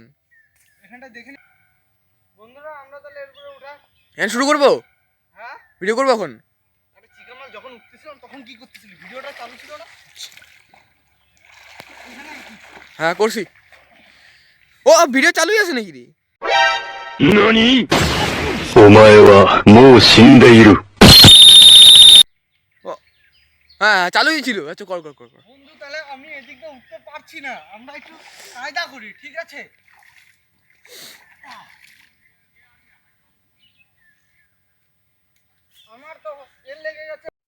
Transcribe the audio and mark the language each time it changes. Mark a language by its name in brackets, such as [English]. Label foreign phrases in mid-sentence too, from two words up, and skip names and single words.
[Bangla] এখানটা দেখে নি বন্ধুরা, আমরা তাহলে এর উপরে উঠা। এখন শুরু করবো, হ্যাঁ, ভিডিও করবো এখন। আরে চিকা মাছ যখন উঠতেছিলাম তখন কি করতেছিলি? ভিডিওটা চালু ছিল না? হ্যাঁ করছি। ও ভিডিও চালুই আছে নাকি রে? [Japanese] 何お前はもう死んでいる。 [Bangla] হ্যাঁ চালুই ছিল। আচ্ছা কর কর কর কর। বন্ধু তাহলে আমি এদিকটা উঠতে পারছি না, আমরা একটু কায়দা করি, ঠিক আছে? আমার তো তেল লেগে গেছে।